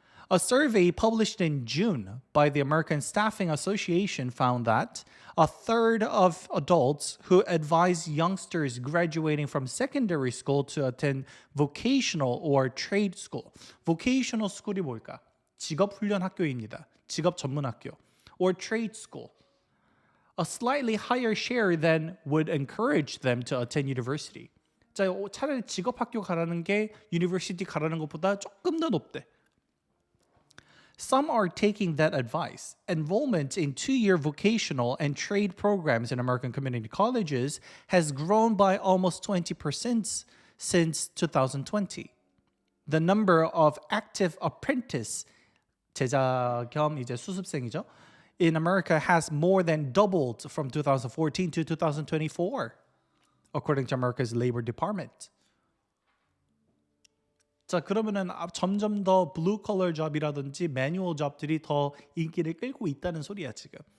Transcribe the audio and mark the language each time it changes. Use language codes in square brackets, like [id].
[en] A survey published in June by the American Staffing Association found that a third of adults who advise youngsters graduating from secondary school to attend vocational or trade school. [ko] vocational school이 뭘까? 직업훈련학교입니다. 직업전문학교. [en] or trade school. A slightly higher share than would encourage them to attend university. [ko] 자, 차라리 직업학교 가라는 게 university 가라는 것보다 조금 더 높대. [en] Some are taking that advice. Enrollment in 2-year vocational and trade programs in American community colleges has grown by almost 20% since 2020. The number of active apprentice, [ko] 제자 겸 이제 수습생이죠, [en] in America has more than doubled from 2014 to 2024, according to America's Labor Department. [ko] 자, 그러면은 점점 더 블루 컬러 잡이라든지 매뉴얼 잡들이 더 인기를 끌고 있다는 소리야, 지금.